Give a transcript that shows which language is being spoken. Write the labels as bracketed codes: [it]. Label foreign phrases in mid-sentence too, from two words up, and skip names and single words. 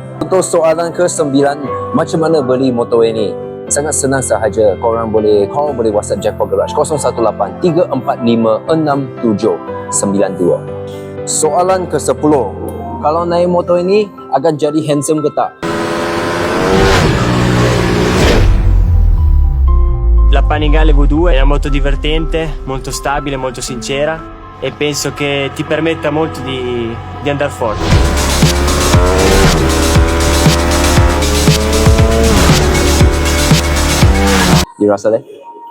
[ms] Untuk soalan ke-9, macam mana beli motor ini? Sangat senang sahaja. Korang boleh call, boleh WhatsApp Jackpot Garage 018-345-6792. Soalan ke-10, kalau naik motor ini akan jadi handsome ke tak? [it] La Panigale V2 è una moto divertente, molto stabile, molto sincera e penso che ti permetta molto di andare forte. [ms] Dirasa deh?